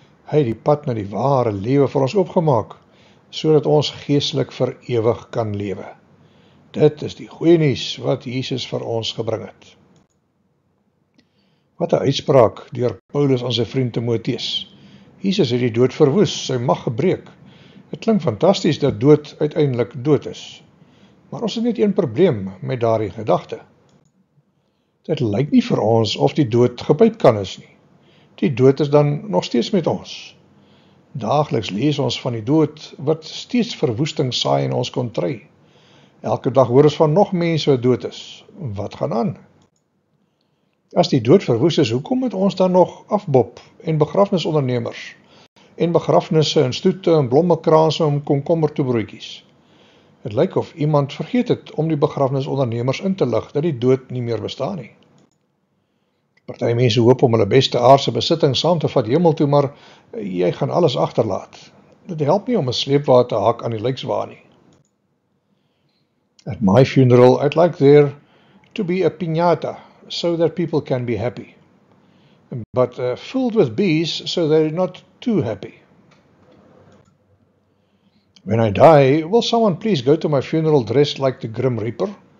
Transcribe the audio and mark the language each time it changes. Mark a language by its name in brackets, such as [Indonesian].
[Afrikaans] Hy het die pad na die ware lewe vir ons oopgemaak, sodat ons geestelik vir ewig kan lewe. Dit is die goeie nuus wat Jesus vir ons gebring het. Wat 'n uitspraak deur Paulus aan sy vriend Timoteus. Jesus het die dood verwoes, sy mag gebreek. Dit klink fantasties dat dood uiteindelik dood is. Maar ons het net een probleem met daardie gedagte. Dit lyk nie vir ons of die dood gebyt kan is nie. Die dood is dan nog steeds met ons. Daagliks lees ons van die dood wat steeds verwoesting saai in ons kontry. Elke dag hoor ons van nog mense wat dood is. Wat gaan aan? As die dood verwoes is, hoekom moet ons dan nog afbop en begrafnisondernemers en begrafnisse en stoete en blommekraanse en komkommertoebroodjies? Het lyk of iemand vergeet het om die begrafnisondernemers in te lig dat die dood nie meer bestaan nie. Party mense hoop om hulle beste aardse besittings saam te vat hemel toe, maar jy gaan alles agterlaat. Dit help nie om 'n sleepwa te hak aan die lijkswa nie. [English] At my funeral, I'd like there to be a piñata, so that people can be happy. But filled with bees, so they're not too happy. When I die, will someone please go to my funeral dressed like the Grim Reaper?